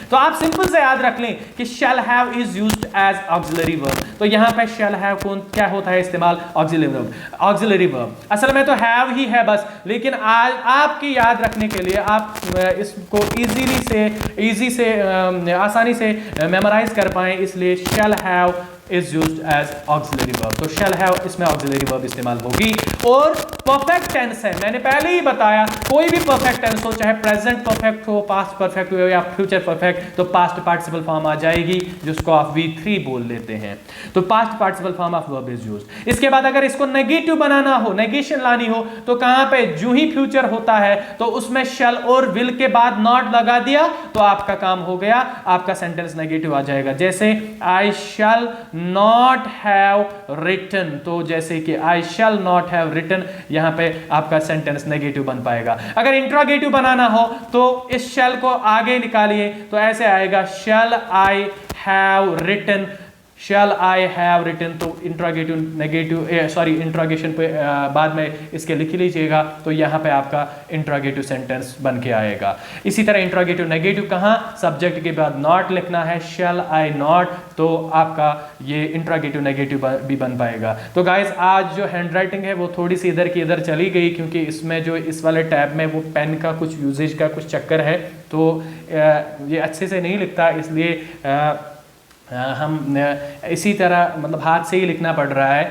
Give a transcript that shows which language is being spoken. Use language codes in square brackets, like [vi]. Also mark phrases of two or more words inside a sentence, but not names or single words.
[hi] तो आप सिंपल से याद रख लें कि [en] shall have is used as auxiliary verb, [hi] तो यहां पे [en] shall have [hi] कौन क्या होता है इस्तेमाल, [en] auxiliary verb. [hi] असल में तो हैव ही है बस, लेकिन आज आपकी याद रखने के लिए आप इसको इजी से आसानी से मेमोराइज कर पाएं, इसलिए [en] shall have is used as auxiliary verb। [hi] तो [en] shall have [hi] इसमें [en] auxiliary verb [hi] इस्तेमाल होगी। और [en] perfect tense [hi] है, मैंने पहले ही बताया, कोई भी [en] perfect tense [hi] हो, चाहे [en] present perfect [hi] हो, [en] past perfect [hi] हो या [en] future perfect, [hi] तो [en] past participle form [hi] आ जाएगी, जिसको आप V3 बोल लेते हैं। [en] तो past participle form of verb is used। [hi] इसके बाद अगर इसको नेगेटिव बनाना हो, नेगेशन लानी हो, तो कहां पे, जो ही फ्यूचर होता है तो उसमें shall और will के बाद not लगा दिया तो आपका काम हो गया, आपका सेंटेंस नेगेटिव आ जाएगा। [en] जैसे I shall not have written, [hi] तो जैसे कि [en] I shall not have written, [hi] यहां पे आपका सेंटेंस नेगेटिव बन पाएगा। अगर इंट्रोगेटिव बनाना हो तो इस shall को आगे निकालिए, तो ऐसे आएगा [en] shall I have written, shall I have written, [hi] तो [en] interrogative negative [hi] इंट्रोगेशन पे बाद में इसके लिख लीजिएगा, तो यहाँ पे आपका [en] interrogative sentence [hi] बन के आएगा। इसी तरह [en] interrogative negative [hi] कहाँ, सब्जेक्ट के बाद नॉट लिखना है, [en] shall I not, [hi] तो आपका ये [en] interrogative negative [hi] भी बन पाएगा। तो गाइज आज जो [en] hand writing [hi] है वो थोड़ी सी इधर की इधर चली गई, क्योंकि इसमें जो इस वाले टैब में वो पेन का कुछ यूजेज का कुछ चक्कर है, तो ये अच्छे से नहीं लिखता, इसलिए हम इसी तरह मतलब हाथ से ही लिखना पड़ रहा है।